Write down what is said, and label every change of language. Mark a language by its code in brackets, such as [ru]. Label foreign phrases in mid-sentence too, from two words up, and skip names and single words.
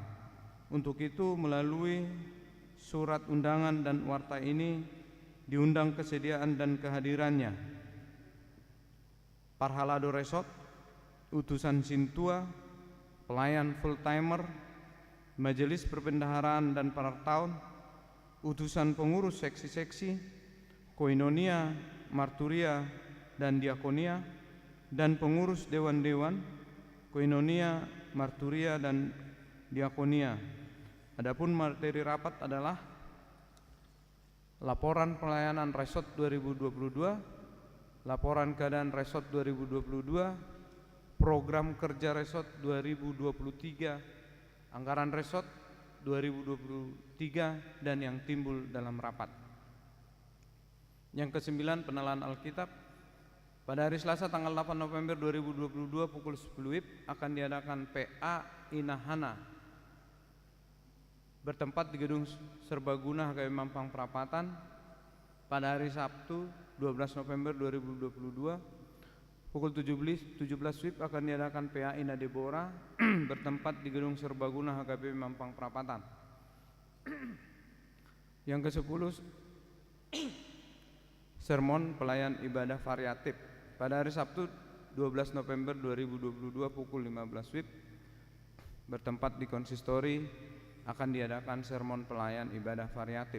[id] Untuk itu melalui surat undangan dan warta ini diundang kesediaan dan kehadirannya Parhalado Resort, utusan Sintua, pelayan [en] full timer, [id] majelis perbendaharaan dan partaun, utusan pengurus seksi-seksi, koinonia, marturia dan diakonia, dan pengurus dewan-dewan, koinonia, marturia dan diakonia. Adapun materi rapat adalah laporan pelayanan resort 2022, laporan keadaan resort 2022, program kerja resort 2023, anggaran resort 2023 dan yang timbul dalam rapat. Yang kesembilan, penelaan Alkitab. Pada hari Selasa tanggal 8 November 2022 pukul 10 WIB akan diadakan PA Inahana bertempat di Gedung Serbaguna HKBP Mampang Perapatan. Pada hari Sabtu 12 November 2022 pukul 17 WIB akan diadakan PA Ina Deborah bertempat di Gedung Serbaguna HKBP Mampang Perapatan. Yang ke-10, sermon pelayan ibadah variatif. Pada hari Sabtu 12 November 2022 pukul 15 WIB bertempat di konsistori akan diadakan sermon pelayan ibadah variatif.